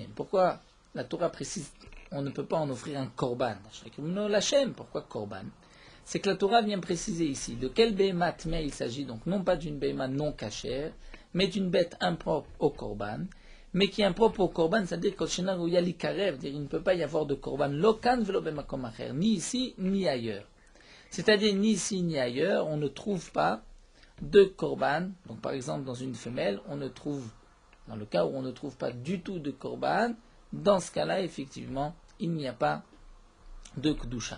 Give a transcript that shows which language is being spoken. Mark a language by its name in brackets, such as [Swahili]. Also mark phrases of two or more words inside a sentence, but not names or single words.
[French] Pourquoi la Torah précise on ne peut pas en offrir un korban? Pourquoi korban? C'est que la Torah vient préciser ici de quel behemat mais il s'agit, donc non pas d'une behemat non cachère, mais d'une bête impropre au korban, mais qui est impropre au korban, c'est-à-dire qu'il ne peut pas y avoir de korban [Hebrew] לכאן ולא במקום אחר, [French] ni ici ni ailleurs. C'est-à-dire ni ici ni ailleurs, on ne trouve pas de korban. Donc par exemple dans une femelle, on ne trouve, dans le cas où on ne trouve pas du tout de korban, dans ce cas-là, effectivement, il n'y a pas de Kedusha.